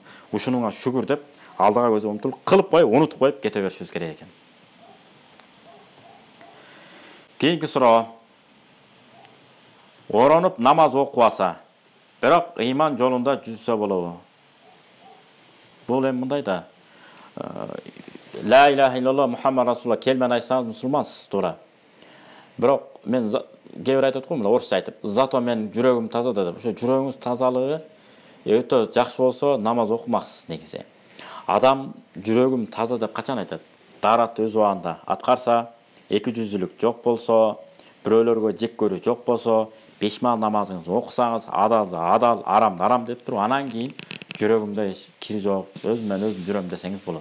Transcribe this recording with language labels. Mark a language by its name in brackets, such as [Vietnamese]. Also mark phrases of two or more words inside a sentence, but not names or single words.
[Kyrgyz] Ушунуңа шүгүр деп, алдыга көзү умтулуп, кылып коюп, унутуп коюп кете беришибиз керек экен. Кийинки суроо. Оронуп намаз окубаса, бирок ыйман жолунда жүрсө болобу? Бул эми мындай да. [Arabic] لا إله إلا الله محمد رسول الله [Kyrgyz] келмени айтсаңыз мусулмансыз, туура. Бирок мен кээ бир айтат го, мына орусча айтып, зато мен жүрөгүм таза деп. Ошо жүрөгүңүз тазалыгы өтө жакшы болсо намаз окумаксыз негизи. Адам жүрөгүм таза деп качан айтат? Дааратты өз убагында аткарса, 200-лүк жок болсо, бирөөлөргө жек көрүү жок болсо, 5 маал намазыңызды окусаңыз, адал, арам деп туруп, анан кийин жүрөгүмдө кири жок, өзүмөн өзүм жүрөм десеңиз болот.